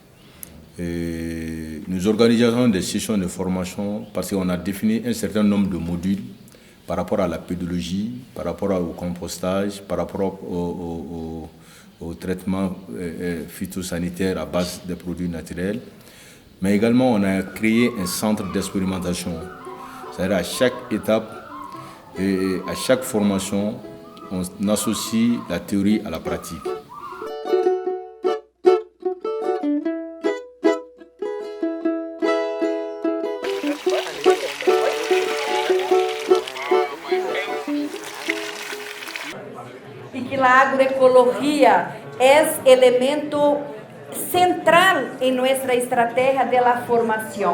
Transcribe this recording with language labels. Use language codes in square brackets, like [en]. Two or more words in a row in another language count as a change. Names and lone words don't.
[fr] Nous organisons des sessions de formation parce qu'on a défini un certain nombre de modules par rapport à la pédologie, par rapport au compostage, par rapport au traitement phytosanitaire à base de produits naturels. Mais également, on a créé un centre d'expérimentation. C'est-à-dire à chaque étape et à chaque formation, on associe la théorie à la pratique. [pt] E que a agroecologia é elemento central em nossa estratégia de la formação,